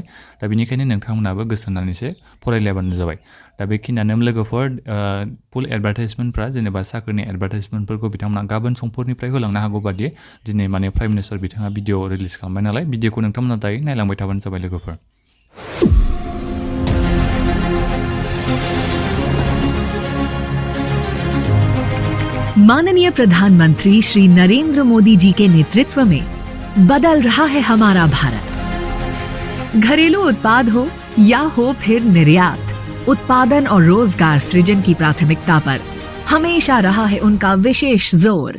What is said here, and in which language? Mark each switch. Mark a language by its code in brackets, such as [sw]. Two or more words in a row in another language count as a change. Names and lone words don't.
[brx] दा बेनिखायनो नोंथांमोनाबो गोसो होनानैसो फरायलायबानो जाबाय। दा बेखिनियानो लोगोफोर फुल एडभार्टाइजमेन्टफ्रा, जेनेबा साख्रिनि एडभार्टाइजमेन्टफोरखौ बिथांमोना गाबोन समफोरनिफ्राय होलांनो हागौ बादि दिनै माने [en] prime minister [brx] बिथाङा [en] video release [brx] खालामबाय नालाय। भिडिअखौ नोंथांमोना दायो नायलांबाय थाबानो जाबाय लोगोफोर। [hi] माननीय प्रधानमंत्री श्री नरेंद्र मोदी जी के नेतृत्व में बदल रहा है हमारा भारत। घरेलू उत्पाद हो या हो फिर निर्यात, उत्पादन और रोजगार सृजन की प्राथमिकता पर हमेशा रहा है उनका विशेष जोर।